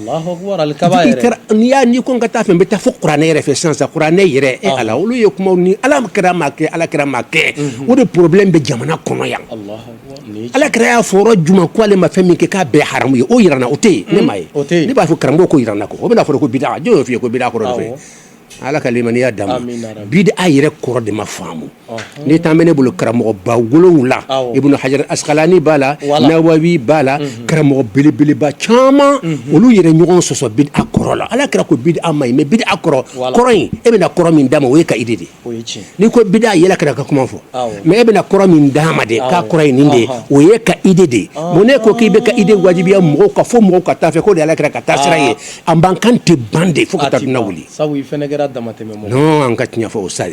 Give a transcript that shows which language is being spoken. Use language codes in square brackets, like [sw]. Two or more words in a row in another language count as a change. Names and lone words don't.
[bm] n'i ko n ka taa fɛ n bɛ taa fo kuranɛ yɛrɛ fɛ sisan kuranɛ yɛrɛ ala olu ye kumaw ni ala kɛra m'a kɛ ala kɛra m'a kɛ o de problème bɛ jamana kɔnɔ yan ala kɛra y'a fɔ yɔrɔ jumɛn ko ale ma fɛn min kɛ k'a bɛɛ haramu ye o yirana o tɛ yen ne m'a ye ne b'a fɔ karamɔgɔ ko yirana ko o bɛna fɔ ko bida jɔn y'o f'i ye ko bida kɔrɔ de fɛ ala ka limaniya d'a ma bida yɛrɛ kɔrɔ de ma faamu n'i t'an bɛ ne bolo karamɔgɔ ba wolonwula ibnu hajar asqalani b'a la nawawi b'a la karamɔgɔ belebeleba caman olu yɛrɛ ɲɔgɔn sɔsɔ bida kɔrɔ la ala kɛra ko bida ma ɲi mais bida kɔrɔ in e bɛna kɔrɔ min d'a ma o ye ka idée de n'i ko bida yɛlɛ kɛra ka kuma fɔ mais e bɛna kɔrɔ min d'a ma de k'a kɔrɔ ye nin de o ye ka idée de mun ne ko k'i bɛ ka idée wajibiya mɔgɔw ka fo mɔgɔw ka taa fɛ ko de ala kɛra ka taa sira ye an b'an kan tɛ ban de fo ka taa dunan wuli non an ka tiɲɛ fɔ o sari